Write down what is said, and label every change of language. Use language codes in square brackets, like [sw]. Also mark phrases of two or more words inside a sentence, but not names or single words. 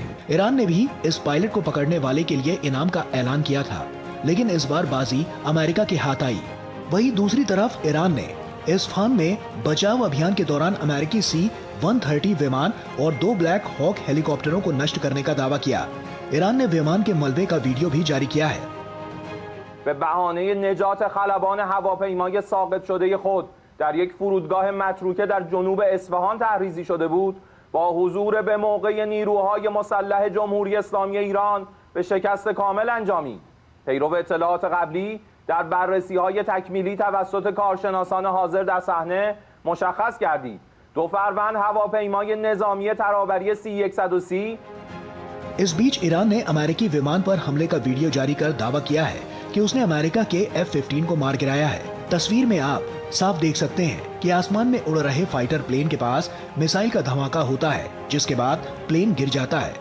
[hi] ईरान ने भी इस पायलट को पकड़ने वाले के लिए इनाम का ऐलान किया था, लेकिन इस बार बाजी अमेरिका के हाथ आई। वहीं दूसरी तरफ ईरान ने इस्फहान में बचाव अभियान के दौरान अमेरिकी C-130 विमान और 2 ब्लैक हॉक हेलीकॉप्टरों को नष्ट करने का दावा किया। ईरान ने विमान के मलबे का वीडियो भी जारी किया है। [fa] به بهانه نجات خلبان هواپیمای ساقط شده خود در یک فرودگاه متروکه در جنوب اصفهان تحریزی شده بود، با حضور به موقع نیروهای مسلح جمهوری اسلامی ایران به شکست کامل انجامید. پیرو اطلاعات قبلی در بررسی‌های تکمیلی توسط کارشناسان حاضر در صحنه مشخص گردید 2 فروند هواپیمای نظامی ترابری C-130 [hi] इस बीच ईरान ने अमेरिकी विमान पर हमले का वीडियो जारी कर दावा किया है कि उसने अमेरिका के F-15 को मार गिराया है। तस्वीर में आप साफ देख सकते हैं कि आसमान में उड़ रहे [en] fighter plane [hi] के पास मिसाइल का धमाका होता है, जिसके बाद प्लेन गिर जाता है।